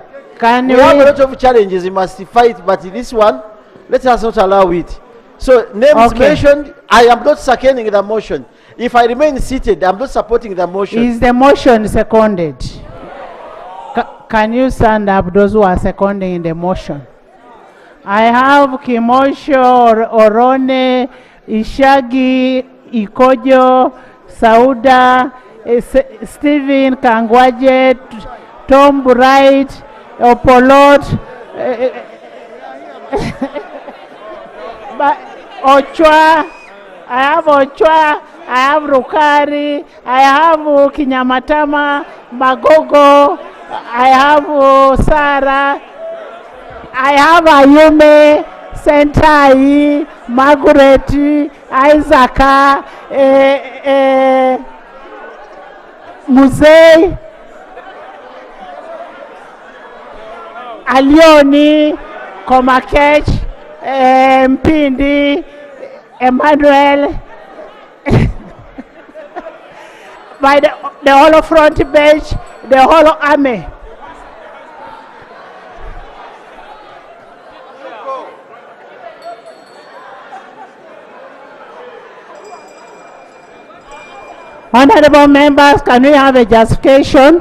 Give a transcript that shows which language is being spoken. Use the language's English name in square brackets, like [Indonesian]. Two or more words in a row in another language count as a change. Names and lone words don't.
[English] We have a lot of challenges we must fight, but this one, let us not allow it. So names mentioned, I am not seconding the motion. If I remain seated, I'm not supporting the motion. Is the motion seconded? Can you stand up, those who are seconding the motion? I have Kimosho, Orone, Ishagi, Ikojo, Sauda, Stephen Kangwaje, Tom Bright, Opolot, Ochwa, I have Ochwa, I have Rukari, I have Kinyamatama, Magogo, I have Sara, I have Ayume, Sentai, Margaret, Isaac, Muzei, Alioni, Komakech, Mpindi, Emmanuel, by the whole front bench, the whole army. Honorable members, can we have a justification?